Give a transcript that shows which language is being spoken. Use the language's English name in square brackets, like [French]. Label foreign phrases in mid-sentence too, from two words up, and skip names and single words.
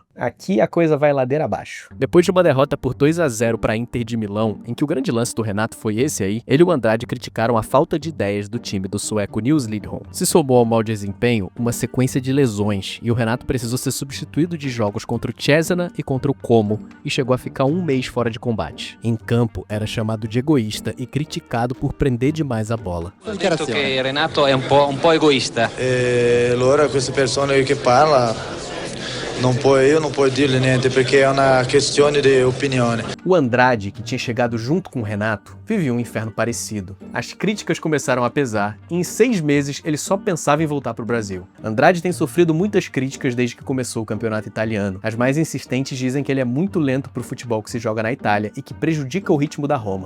[Portuguese] Aqui a coisa vai ladeira abaixo. Depois de uma derrota por 2-0 para a Inter de Milão, em que o grande lance do Renato foi esse aí, ele e o Andrade criticaram a falta de ideias do time do sueco Nils Lidholm. Se somou ao mau desempenho uma sequência de lesões, e o Renato precisou ser substituído de jogos contra o Cesena e contra o Como, e chegou a ficar 1 mês fora de combate. Em campo, era chamado de egoísta e criticado por prender demais a bola. [Italian] Ho detto che Renato è un po' egoista. Allora queste persone che parla io non puoi dirle niente perché è una questione di opinione. [Portuguese] O Andrade, que tinha chegado junto com o Renato, vivia um inferno parecido. As críticas começaram a pesar e em 6 meses ele só pensava em voltar para o Brasil. Andrade tem sofrido muitas críticas desde que começou o campeonato italiano. As mais insistentes dizem que ele é muito lento para o futebol que se joga na Itália e que prejudica o ritmo da Roma.